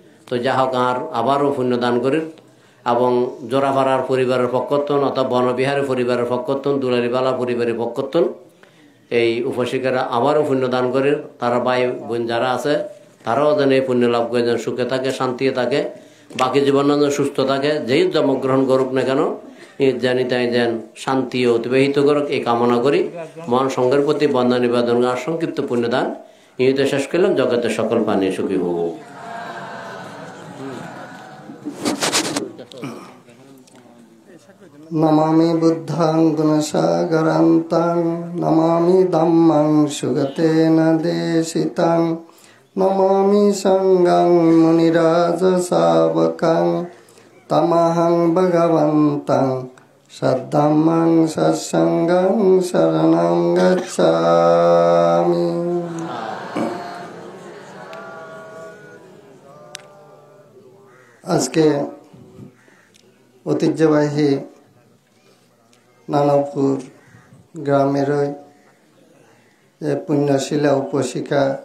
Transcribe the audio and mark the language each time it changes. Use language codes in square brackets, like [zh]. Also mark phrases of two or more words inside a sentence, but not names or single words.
[bn] তো যা হোক আর আবারও পুণ্যদান করি এবং জোড়াপাড়ার পরিবারের পক্ষতন অথবা বনবিহারের পরিবারের পক্ষতন দুলারিবালা পরিবারের পক্ষতন এই উপশিকারা আবারও পুণ্যদান করে তারা ভাই বোন যারা আছে তারাও যেন এই পুণ্য লাভ করে যেন সুখে থাকে শান্তিতে থাকে বাকি জীবন যেন সুস্থ থাকে যেই জন্মগ্রহণ করুক না কেন জানি তাই যেন শান্তি অতিবাহিত করুক এই কামনা করি মহান সংঘের প্রতি বন্দনা নিবেদন আর সংক্ষিপ্ত পুণ্যদান ইনিতে শেষ করলাম জগতের সকল প্রাণী সুখী হোক। [pi] নমামি বুদ্ধাং গুণসাগরান্তাং নমামি ধম্মাং সুগতেন দেশিতাং নমামি সংঘং মুনিরাজ শাবকাং তমহং ভগবন্তাং সদ্ধম্মং সৎসঙ্গং শরণং গচ্ছামি। [bn] আজকে ঐতিহ্যবাহী নানপুর গ্রামেরই যে পুণ্যশীলা উপশিকা